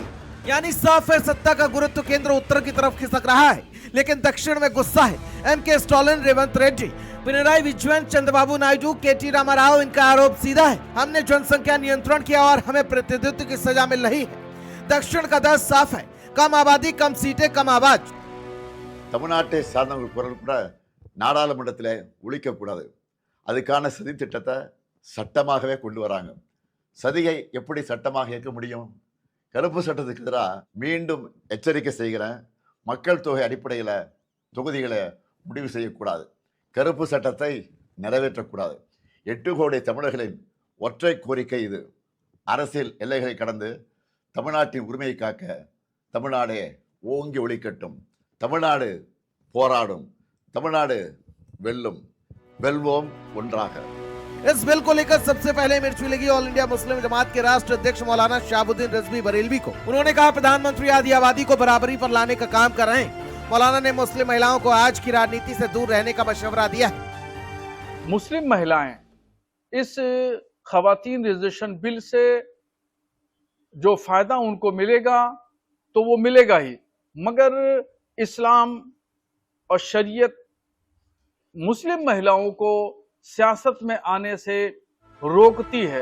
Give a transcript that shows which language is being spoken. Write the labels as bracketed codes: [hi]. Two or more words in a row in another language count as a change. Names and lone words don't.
[hi] यानी साफ है सत्ता का गुरुत्व केंद्र उत्तर की तरफ खिसक रहा है। लेकिन दक्षिण में गुस्सा है। एमके स्टालिन, रेवंत रेड्डी, पिनराई विजयन, चंद्रबाबू नायडू, केटी रामाराव, इनका आरोप सीधा है, हमने जनसंख्या नियंत्रण किया और हमें प्रतिनिधित्व की सजा मिल रही है। दक्षिण का दर्द साफ है, कम आबादी, कम सीटें, कम आवाज। [ta] தமிழ்நாட்டை சார்ந்தவங்க குரல் கூட நாடாளுமன்றத்தில் ஒழிக்கக்கூடாது, அதுக்கான சதி திட்டத்தை சட்டமாகவே கொண்டு வராங்க. சதியை எப்படி சட்டமாக இயக்க முடியும்? கருப்பு சட்டத்துக்கு எதிராக மீண்டும் எச்சரிக்கை செய்கிறேன். மக்கள் தொகை அடிப்படையில் தொகுதிகளை முடிவு செய்யக்கூடாது, கருப்பு சட்டத்தை நிறைவேற்றக்கூடாது. 8 கோடி தமிழர்களின் ஒற்றை கோரிக்கை இது. அரசியல் எல்லைகளை கடந்து தமிழ்நாட்டின் உரிமையை காக்க தமிழ்நாடே ஓங்கி ஒழிக்கட்டும். தமிழ்நாடு போராடும், தமிழ்நாடு வெல்லும், வெல்வோம் ஒன்றாக। [hi] इस बिल को लेकर सबसे पहले मिर्च मिलेगी ऑल इंडिया मुस्लिम जमात के राष्ट्र अध्यक्ष मौलाना शहाबुद्दीन रिजवी बरेलवी को। उन्होंने कहा प्रधानमंत्री आदि आबादी को बराबरी पर लाने का काम कर रहे हैं। मौलाना ने मुस्लिम महिलाओं को आज की राजनीति से दूर रहने का मशवरा दिया है। मुस्लिम महिलाएं इस खवातीन रिजर्वेशन बिल से जो फायदा उनको मिलेगा तो वो मिलेगा ही, मगर इस्लाम और शरीयत मुस्लिम महिलाओं को सियासत में आने से रोकती है।